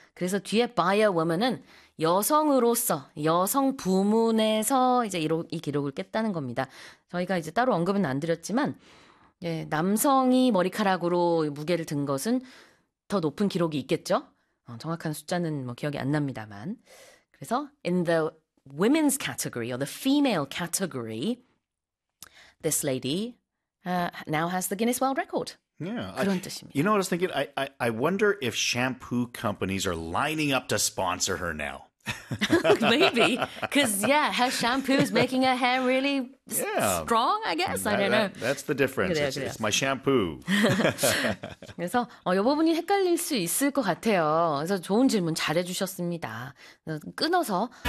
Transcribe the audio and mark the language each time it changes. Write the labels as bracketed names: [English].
[Korean] 그래서 뒤에 [English] by a woman [Korean] 은 여성으로서 여성 부문에서 이제 이 기록을 깼다는 겁니다. 저희가 이제 따로 언급은 안 드렸지만 예, 남성이 머리카락으로 무게를 든 것은 더 높은 기록이 있겠죠. 정확한 숫자는 뭐 기억이 안 납니다만. 그래서 [English] in the women's category or the female category, this lady now has the Guinness World Record. Yeah. You know what I was thinking? I wonder if shampoo companies are lining up to sponsor her now. Maybe. Because, yeah, her shampoo is making her hair really strong, I guess. I don't know. That's the difference. It's my shampoo. [Korean] 그래서 이 부분이 헷갈릴 수 있을 것 같아요. 그래서 좋은 질문 잘해주셨습니다. 끊어서...